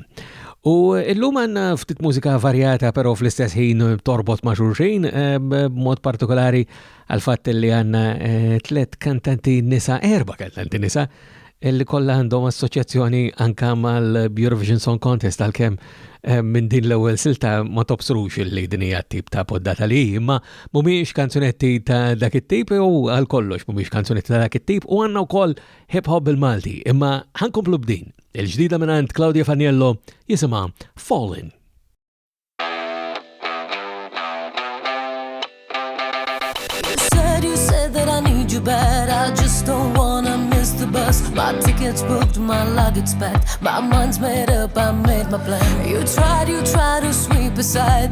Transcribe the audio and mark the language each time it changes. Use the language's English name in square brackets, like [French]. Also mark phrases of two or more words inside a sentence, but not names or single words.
[Maltese] U illum għanna ftit mużika varjata, pero fl-istess ħin torbot ma' xulxin, b'mod partikolari għal fatt li għanna 3 kantanti nisa, 4 kantanti nisa, illi kollha għandhom assoċjazzjoni anka mal-Eurovision Song Contest għalkemm minn din l-ewwel silta ma tobsrux li din hija tip ta' poddata li imma mhumiex kanzunetti ta' dak it-tip u għal kollox mhumiex kanzunetti ta' dak it-tip u għandna wkoll hip hop bil-Malti imma ħankomplu b'din. Il-ġdida minn Claudia Faniello jisimha Fallin'. [English] You said that I need you bad. I just don't wanna miss the bus. My ticket's booked, my luggage packed. My mind's made up, I made my plan. You tried to sweep aside.